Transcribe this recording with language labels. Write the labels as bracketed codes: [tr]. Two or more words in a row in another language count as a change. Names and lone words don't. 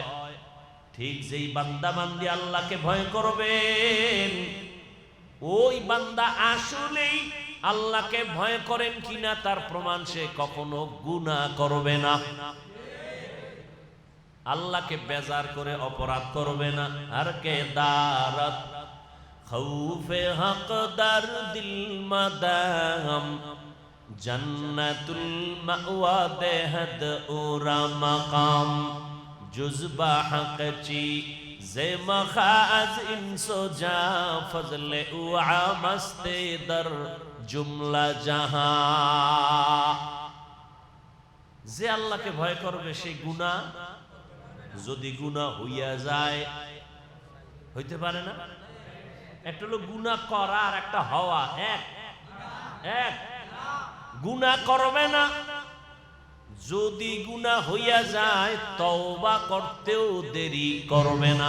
[bn] ঠিক যেই বান্দা বান্দি আল্লাহকে ভয় করবেন, ওই বান্দা আসলেই আল্লাহকে ভয় করেন কিনা তার প্রমাণ সে কখনো গুনাহ করবে না, আল্লাহকে বেজার করে অপরাধ করবে না। [fa] هر که دارد خوف حق در دل مدام جنة المأوی دهد او را مقام جذبه حق چیز مخاز انس و جا فضل او مست در جمله جهان. [bn] যে আল্লাহকে ভয় করবে সে গুনাহ, যদি গুনাহ হইয়া যায়, হইতে পারে না। একটা হলো গুনাহ করা আর একটা হওয়া। এক গুনাহ করবে না, যদি গুনাহ হইয়া যায় তওবা করতেও দেরি করবে না।